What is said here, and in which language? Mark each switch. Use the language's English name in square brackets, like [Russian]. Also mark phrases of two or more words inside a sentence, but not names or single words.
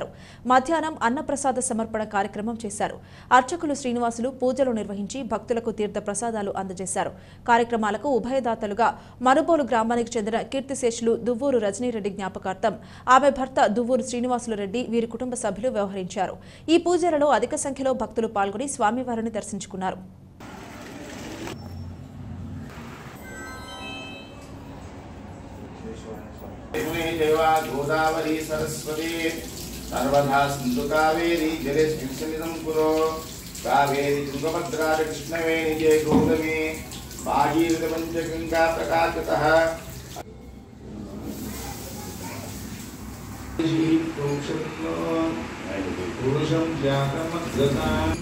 [Telugu] మధ్యాహ్నం అన్నప్రసాద సమర్పణ కార్యక్రమం చేశారు. అర్చకులు శ్రీనివాసులు పూజలు నిర్వహించి భక్తులకు తీర్థ ప్రసాదాలు అందజేశారు. కార్యక్రమాలకు ఉభయదాతలుగా మనుబోలు గ్రామానికి చెందిన కీర్తిశేషులు దువ్వూరు రజనీరెడ్డి జ్ఞాపకార్థం ఆమె భర్త దువ్వూరు శ్రీనివాసులు రెడ్డి వీరి కుటుంబ సభ్యులు వ్యవహరించారు. ఈ పూజలలో అధిక సంఖ్యలో భక్తులు పాల్గొని స్వామివారిని దర్శించుకున్నారు. [Sanskrit] गोदावरी सरस्वती सर्वधा सिंधु कावेरी जलेस्मिदं कुरो कावेरी तुंगभद्रा कृष्णवेणी जय गौतमी भागीरथ पंचगंगा प्रकाशतः पुरुषं जातमग्रतां